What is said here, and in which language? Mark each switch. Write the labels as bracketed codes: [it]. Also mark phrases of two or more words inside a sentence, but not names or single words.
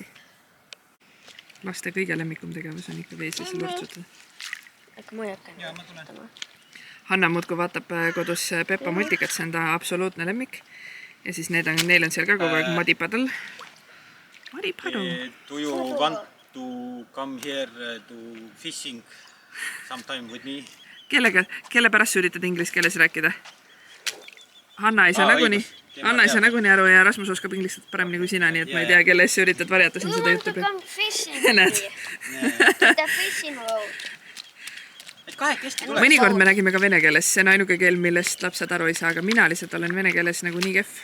[et] Laste kõige lemmikum tegevus on ikka veeses lurtsutada. Aga ma ei hakka. Hanna muudku vaatab kodus Peppa multikat, see on ta absoluutne lemmik. Ja siis neil on seal ka kogu aeg madipadal. Madipadu. [en] Do you want to come here to fishing sometime with me? [et] Kelle pärast sa üritad inglise keeles rääkida? Hanna ei saa nagunii aru ja Rasmus oskab inglise paremini kui sina, nii et ma ei tea, kelle ees sa üritad varjata siin seda juttu. Mõnikord me räägime ka vene keeles, see on ainuke keel, millest lapsed aru ei saa, aga mina lihtsalt olen vene keeles nagu nii kehv.